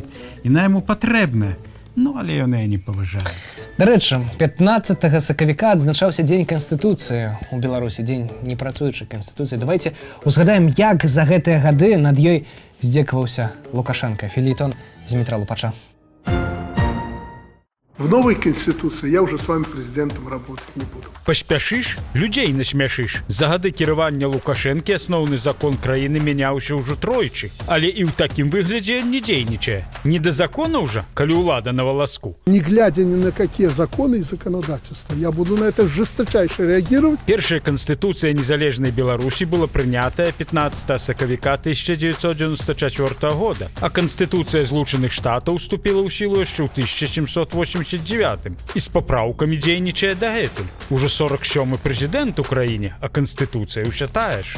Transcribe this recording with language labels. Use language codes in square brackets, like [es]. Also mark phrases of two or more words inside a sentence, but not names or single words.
[be] Іна яму патрэбная. Ну, але ён яе не паважае. Дарэчы, 15 сакавіка адзначаўся Дзень Канстытуцыі ў Беларусі, дзень непрацуючай Канстытуцыі. Давайте узгадаем, як за гэтыя гады над ёй здзекаваўся Лукашенко. Фелетон Змітра Лупача. [ru] В новой Конституции я уже с вами президентом работать не буду. [be] Паспяшыш, людзей насмяшыш. За гады кіравання Лукашэнкі асноўны закон краіны мяняўся ўжо тройчы. Але і ў такім выглядзе не дзейнічае. Не да законаў жа, калі ўлада на валаску. [ru] Не глядя ни на какие законы и законодательства, я буду на это жесточайше реагировать. [be] Першая Канстытуцыя незалежнай Беларусі была прынятая 15 сакавіка 1994 года, а Канстытуцыя Злучаных Штатаў уступіла ў сілу яшчэ ў 1789 і з папраўкамі дзейнічае дагэтуль. Ужо 47-й прэзідэнт у краіне, а Канстытуцыя ўсё тая ж.